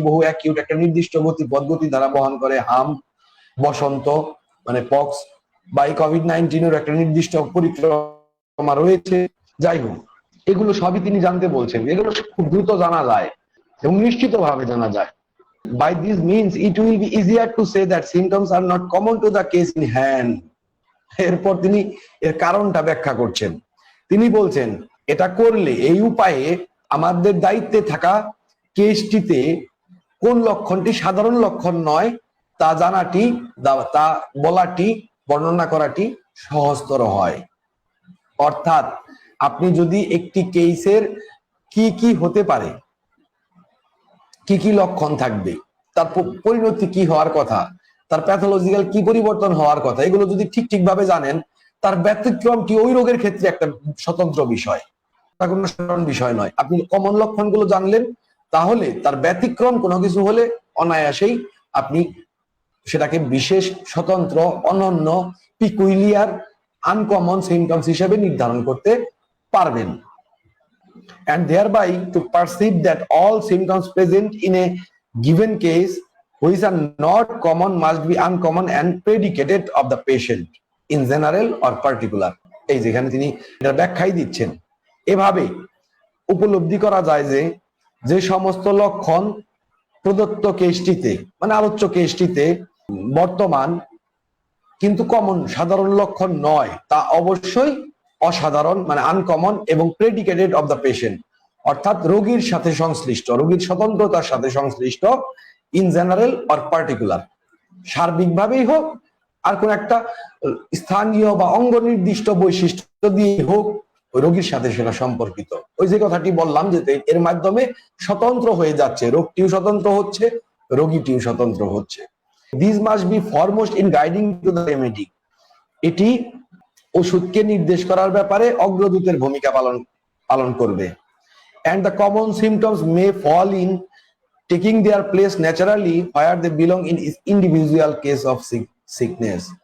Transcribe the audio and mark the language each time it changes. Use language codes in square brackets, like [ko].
[bn] বহু অ্যাকিউট একটা নির্দিষ্ট গতিপথ, গতিধারা বহন করে। হাম, বসন্ত মানে পক্স, বা কোভিড-19 এর একটা নির্দিষ্ট পরিক্রমা জমা রয়েছে, যাই হোক এগুলো সবই তিনি জানতে বলছেন। এগুলো খুব দ্রুত জানা যায় এবং নিশ্চিতভাবে জানা যায়। [en] By this means it will be easier to say that symptoms are not common to the case in hand. [bn] এরপর তিনি এর কারণটা ব্যাখ্যা করছেন। তিনি বলছেন এটা করলে, এই উপায়ে আমাদের দায়িত্বে থাকা কেসটিতে কোন লক্ষণটি সাধারণ লক্ষণ নয় তা জানাটি, তা বলাটি, বর্ণনা করাটি সহজতর হয়। অর্থাৎ আপনি যদি একটি কেসের কি কি হতে পারে, কি কি লক্ষণ থাকবে, তার পরিণতি কি হওয়ার কথা, তার প্যাথোলজিক্যাল কি পরিবর্তন হওয়ার কথা, এগুলো যদি ঠিক ভাবে জানেন, তার ব্যতিক্রমটি ওই রোগের ক্ষেত্রে একটা স্বতন্ত্র বিষয়, তা কোনো সাধারণ বিষয় নয়। আপনি কমন লক্ষণগুলো জানলেন, তাহলে তার ব্যতিক্রম কোনো কিছু হলে অনায়াসেই আপনি সেটাকে বিশেষ, স্বতন্ত্র, অনন্য, পিকুইলিয়ার, আনকমন সিমটমস হিসেবে নির্ধারণ করতে পারবেন। [en] And thereby to perceive that all symptoms present in a given case which are not common must be uncommon and predicated of the patient in general or particular. [bn] এই যেখানে তিনি এটা ব্যাখ্যাই দিচ্ছেন। এভাবে উপলব্ধি করা যায় যে যে সমস্ত লক্ষণ প্রদত্ত কেসটিতে, মানে আলোচ্য কেসটিতে বর্তমান কিন্তু কমন, সাধারণ লক্ষণ নয়, তা অবশ্যই অসাধারণ, মানে আনকমন, এবং [en] predicated of the patient, [bn] অর্থাৎ রোগীর সাথে সংশ্লিষ্ট, রোগীর স্বতন্ত্রতার সাথে সংশ্লিষ্ট, [en] in general or particular, [bn] সার্বিকভাবেই হোক আর কোন একটা স্থানীয় বা অঙ্গ নির্দিষ্ট বৈশিষ্ট্য দিয়ে হোক, ওই রোগীর সাথে সেটা সম্পর্কিত। ওই যে কথাটি বললাম যে এর মাধ্যমে স্বতন্ত্র হয়ে যাচ্ছে, রোগটিও স্বতন্ত্র হচ্ছে, রোগীটিও স্বতন্ত্র হচ্ছে। [en] this must be foremost in guiding to the remedy, [bn] এটি ওষুধকে নির্দেশ করার ব্যাপারে অগ্রদূতের ভূমিকা পালন করবে। [en] And the common symptoms may fall in taking their place naturally where they belong in individual case of sickness.